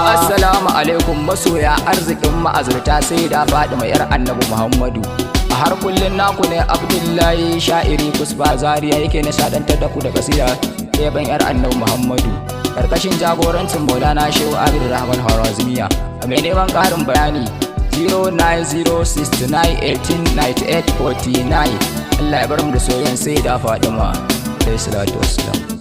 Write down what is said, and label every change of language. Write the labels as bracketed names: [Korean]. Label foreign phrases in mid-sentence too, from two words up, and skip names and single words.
[Arabic] السلام عليكم [Hausa] masoya arzikin ma'azurta Sayyida Fatima yar Annabi Muhammadu. A har kullun naku ne Abdullahi Sha'iri Kusba Zaria yake nishadantar da ku da kasida yaban yar Annabi Muhammadu. Karkashin jagorancin Maulana Shehu Abdul Rahman Harazimiya. Mai neman ƙarin bayani, zero nine zero six nine eighteen ninety eight forty nine. Allah ya bar mu da soyayyen Sayyida Fatima. [Arabic] عليه الصلاة والسلام.